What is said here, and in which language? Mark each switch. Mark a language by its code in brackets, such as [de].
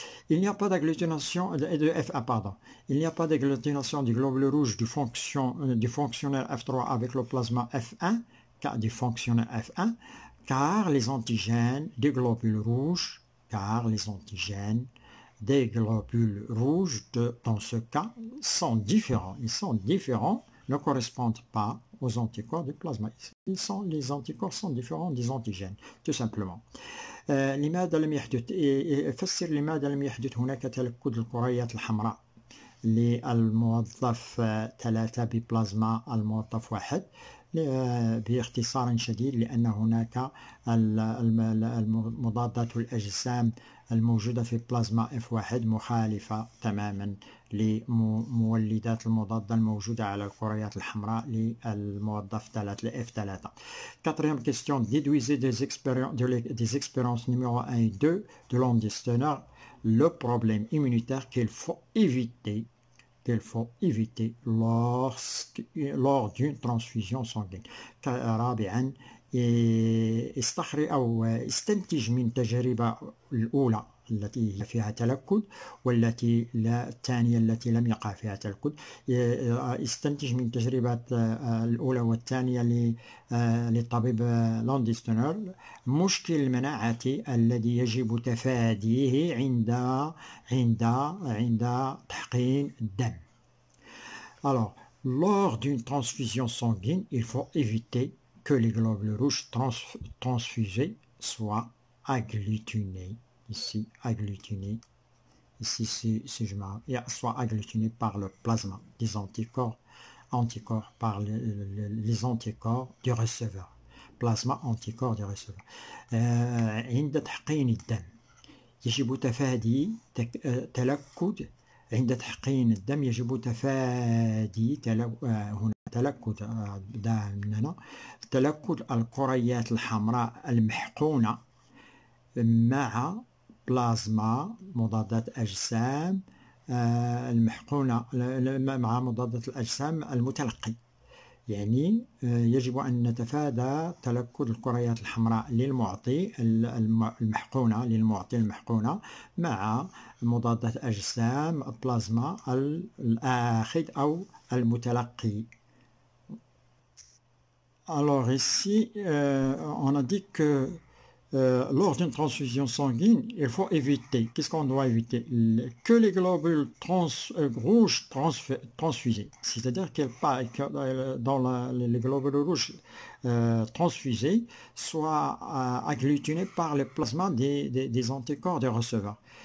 [fr] Il n'y a pas d'agglutination de F1, pardon. Il n'y a pas d'agglutination du globule rouge du fonctionnaire F3 avec le plasma F1, du fonctionnaire F1, car les antigènes des globules rouges, dans ce cas, sont différents. Ils sont différents, ne correspondent pas aux anticorps du plasma. Les anticorps sont différents des antigènes, tout simplement. [ar] لماذا لم يحدث فسر لماذا لم يحدث هناك تلكد الكريات الحمراء للموظف 3 ببلازما الموظف 1 باختصار شديد. لأن هناك مضادات الأجسام الموجودة في بلازما F1 مخالفة تماما لمولدات المضادة الموجودة على الكريات الحمراء للموظف 3 F3. [fr] Quatrième question, déduisez des expériences numéro 1 et 2 de Landis-Turner le problème immunitaire qu'il faut éviter lors d'une transfusion sanguine. [ar] رابعا استنتج من التجربة الأولى التي فيها تلكد والتي الثانية التي لم يقع فيها تلكد. استنتج من التجربة الأولى والثانية للطبيب لانديس-تورنر مشكل المناعة الذي يجب تفاديه عند تحقين الدم. [fr] Alors, lors d'une transfusion sanguine, il faut éviter que les globules rouges transfusés soient agglutinés. Ici, agglutinés. Ici, si je m'arrête, soit agglutinés par le plasma des anticorps par les anticorps du receveur. Plasma anticorps du receveur. [ar] عند تحقين الدم يجب تفادي تلكد. عند تحقين الدم يجب تفادي هنا تلكد الكريات الحمراء المحقونة مع بلازما مضادات أجسام المحقونة مع مضادات الأجسام المتلقي. يعني يجب أن نتفادى تلكد الكريات الحمراء للمعطي المحقونة مع مضادات أجسام بلازما الآخذ أو المتلقي. [fr] Alors ici, on a dit que lors d'une transfusion sanguine, il faut éviter, qu'est-ce qu'on doit éviter? Que les globules rouges transfusés, c'est-à-dire que dans les globules rouges transfusés soient agglutinés par le plasma des anticorps des receveurs.